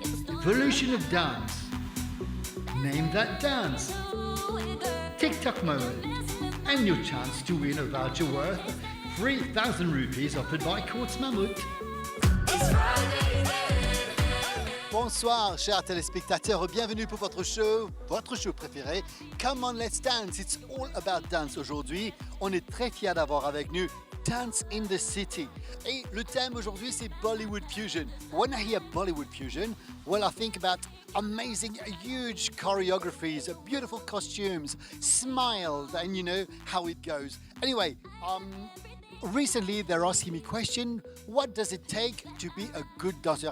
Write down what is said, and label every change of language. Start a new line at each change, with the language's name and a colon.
English: Evolution of dance. Name that dance. TikTok moment. And your chance to win a voucher worth 3,000 rupees offered by Quartz Mammoth.
French: Bonsoir, chers téléspectateurs, bienvenue pour votre show préféré, Come On Let's Dance.
English: It's all about dance
French: aujourd'hui. On est très fiers d'avoir avec nous Dance in the City. Et le thème aujourd'hui, c'est Bollywood Fusion.
English: When I hear Bollywood Fusion, well, I think about amazing, huge choreographies, beautiful costumes, smiles, and you know how it goes. Anyway, recently they're asking me question, what does it take to be a good dancer?